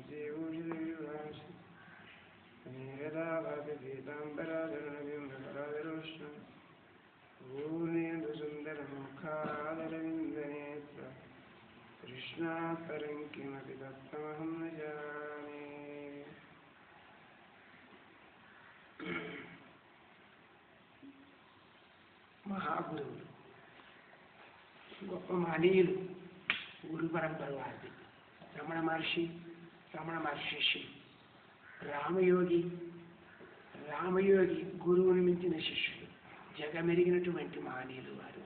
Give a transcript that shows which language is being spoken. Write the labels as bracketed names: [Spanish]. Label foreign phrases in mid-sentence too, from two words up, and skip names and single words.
[Sanskrit] पीताम्बराधरणबिम्बकराधरोष्णं पूर्णेन्दुसुन्दरमुखादरविन्दनेत्र कृष्णात् परं किमपि तत्त्वमहं न जाने। [Telugu] మహాగురువులు గొప్ప మహనీయులు గురు పరంపర వారిది. రమణ మహర్షి శిష్యులు రామయోగి గురువుని మించిన శిష్యులు, జగమెరిగినటువంటి మహనీయులు వారు.